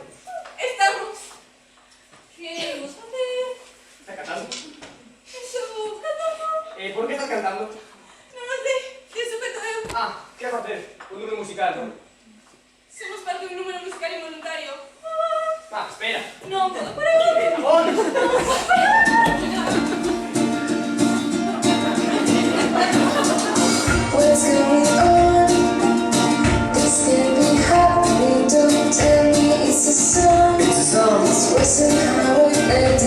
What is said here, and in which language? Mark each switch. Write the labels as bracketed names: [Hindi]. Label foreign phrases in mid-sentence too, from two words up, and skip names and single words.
[Galician] Estamos. Que imos facer? Está cantando? Eso, cantando. Por que estás cantando? Non o sei, que supeto eu. Ah, que facer? Un número musical, non? Somos parte dun número musical involuntario. Ah, espera. Non podo parar. [English] What's going on? This can't be happening. Don't tell me it's a song. It's a song. This wasn't how it ended.